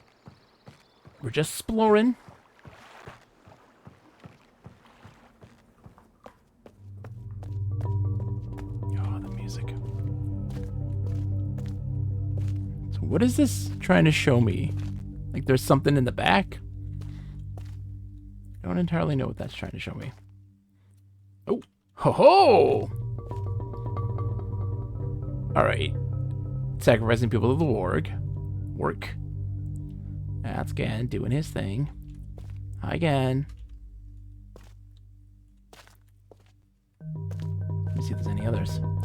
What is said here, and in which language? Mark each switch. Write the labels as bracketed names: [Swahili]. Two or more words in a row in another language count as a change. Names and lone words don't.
[English] We're just exploring. Oh, the music. So what is this trying to show me? Like there's something in the back? I don't entirely know what that's trying to show me. Oh, ho ho! Alright. Sacrificing people to the warg. Work. That's Gan doing his thing. Hi, Gan. Let me see if there's any others.